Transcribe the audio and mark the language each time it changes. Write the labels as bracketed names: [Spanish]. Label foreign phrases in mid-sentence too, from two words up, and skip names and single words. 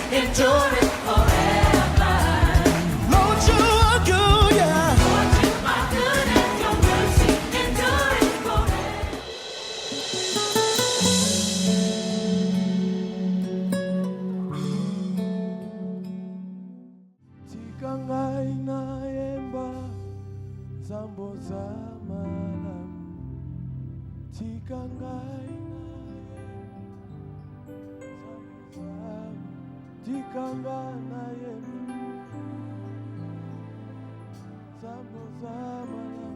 [English] endureth forever. Lord, you are good, yeah. Lord, you are good and your mercy endureth forever. [Lingala] Tika ngai naemba zambo za malamu. Tika ngai tika ngai naemba zambo za malamu.